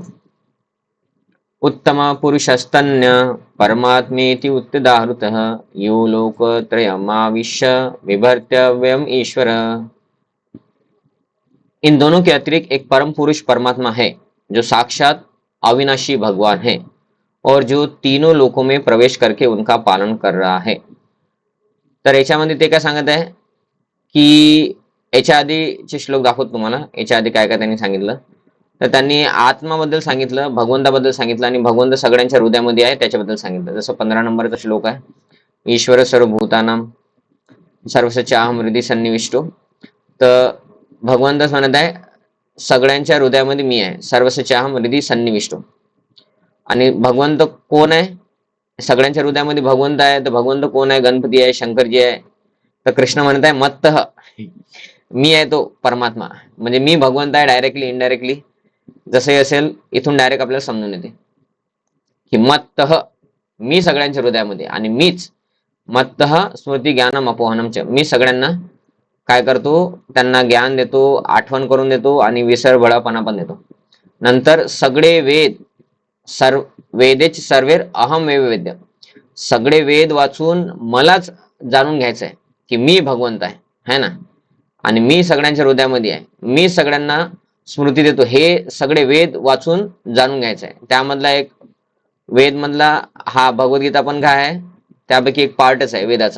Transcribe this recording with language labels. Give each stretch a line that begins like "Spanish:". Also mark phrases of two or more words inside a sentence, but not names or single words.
Sanskrit: उत्तम पुरुषस्तन्य परमात्मेति उत्तदाहृतः यो लोकत्रयमाविश्य विभर्त्यव्यम ईश्वर.
Hindi: इन दोनों के अतिरिक्त एक परम पुरुष परमात्मा है जो साक्षात अविनाशी भगवान है और जो तीनों लोकों में प्रवेश करके उनका पालन कर रहा है.
Marathi: तर याच्यामध्ये ते काय सांगत आहे की याच्या आधीचे श्लोक दाखवतो तुम्हाला. याच्या आधी काय काय त्यांनी सांगितलं. तर त्यांनी आत्माबद्दल सांगितलं, भगवंताबद्दल सांगितलं आणि भगवंत सगळ्यांच्या हृदयामध्ये आहे त्याच्याबद्दल सांगितलं. जसं 15 नंबरचा श्लोक आहे,
Sanskrit: ईश्वर सर्वभूतानां सर्वसच्चाहम हृदय सन्निविष्टो.
Marathi: तर भगवंतच म्हणत आहे सगळ्यांच्या हृदयामध्ये मी आहे,
Sanskrit: सर्वसच्चाहम हृदय सन्निविष्टो.
Marathi: आणि भगवंत कोण आहे? सगळ्यांच्या हृदयामध्ये भगवंत आहे. तर भगवंत कोण आहे? गणपती आहे, शंकरजी आहे. तर कृष्ण म्हणत आहे मत्तः, मी आहे तो परमात्मा. म्हणजे मी भगवंत आहे
English: directly indirectly
Marathi: जसंही असेल. इथून डायरेक्ट आपल्याला समजून येते की मत्तः मी सगळ्यांच्या हृदयामध्ये आणि मीच
Sanskrit: मत्तः स्मृती ज्ञानम अपोहनम च.
Marathi: मी सगळ्यांना काय करतो? त्यांना ज्ञान देतो, आठवण करून देतो आणि विसरभोळापणा पण देतो. नंतर सगळे
Sanskrit: वेद वेदेच सर्वेर अहम वेद वेद्य.
Marathi: सगळे वेद वाचून मलाच जाणून घ्यायचं आहे की मी भगवंत आहे,
Hindi: है ना.
Marathi: आणि मी सगळ्यांच्या हृदयामध्ये आहे, मी सगळ्यांना स्मृती देतो. हे सगळे वेद वाचून जाणून घ्यायचं आहे. त्यामधला एक वेद मधला हा भगवद्गीता पण काय आहे, त्यापैकी एक पार्टच आहे वेदाचा.